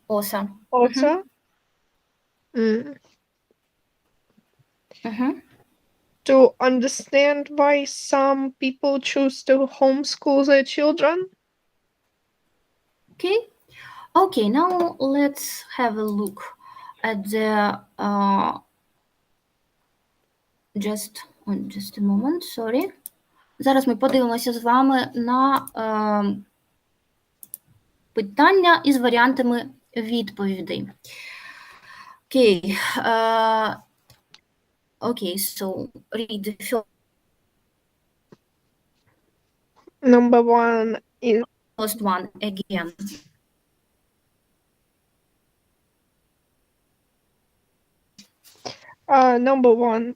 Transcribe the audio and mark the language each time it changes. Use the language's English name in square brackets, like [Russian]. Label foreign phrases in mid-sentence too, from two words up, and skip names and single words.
[English] To understand why some people choose to homeschool their children. Okay, now let's have a look at the just a moment, sorry. [Ukrainian] Зараз ми подивимося з вами на питання із варіантами відповідей. [English] Okay, so read the first. Number 1 is First one again. Number 1.